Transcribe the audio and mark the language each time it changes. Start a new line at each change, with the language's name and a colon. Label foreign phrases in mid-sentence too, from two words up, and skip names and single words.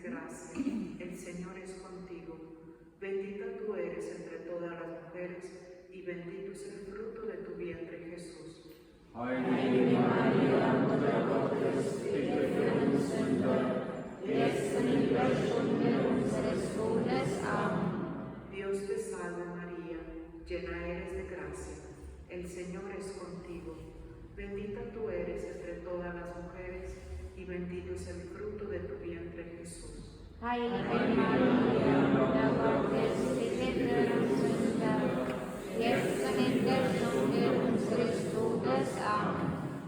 Spanish: gracia, el Señor es contigo. Bendita tú eres entre todas las mujeres, y bendito es el fruto de tu vientre, Jesús.
German: Heilige Maria, Mutter Gottes, bitte für uns Sünder, jetzt und in der Stunde unseres Todes.
Spanish: Amén. Dios te salve María, llena eres de gracia, el Señor es contigo. Bendita tú eres entre todas las mujeres, y bendito es el fruto de tu vientre, Jesús.
German: Heilige Maria, Mutter Gottes, bitte für uns Sünder, jetzt und in der Stunde unseres Todes.
Spanish: Amén.